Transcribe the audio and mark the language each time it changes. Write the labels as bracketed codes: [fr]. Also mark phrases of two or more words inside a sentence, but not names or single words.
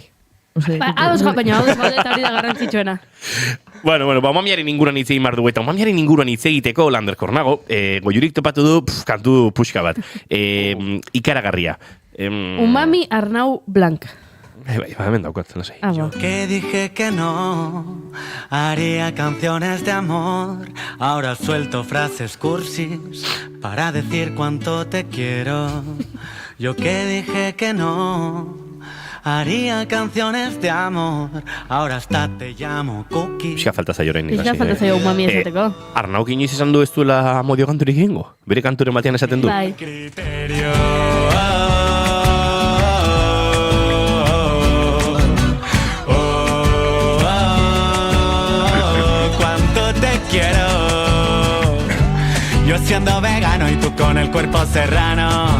[eu] Baina, eta hori da garrantzitsuena. Bueno, umamiaren inguruan hitz egin behar dugu, eta umamiaren inguruan hitz egiteko Lander Kornago, Goiurik topatu du kantu puxka bat. Ikaragarria. Umami Arnau Blanc. Bai, hemen daukat, lasai. [es] Yo que dije que no haría canciones de amor, ahora suelto frases cursis para decir cuánto te quiero. Yo que dije que no haría canciones de amor, ahora hasta te llamo Cookie. [eu] Pixka falta zaio orain. Pixka falta zaio umami esateko. Arnauk inoiz izan du ez duela amodio kanturik egingo? Bere kanturen batean esaten du? Bai. [es] Criterio. Cuánto te quiero. Yo siendo vegano y tú con el cuerpo serrano.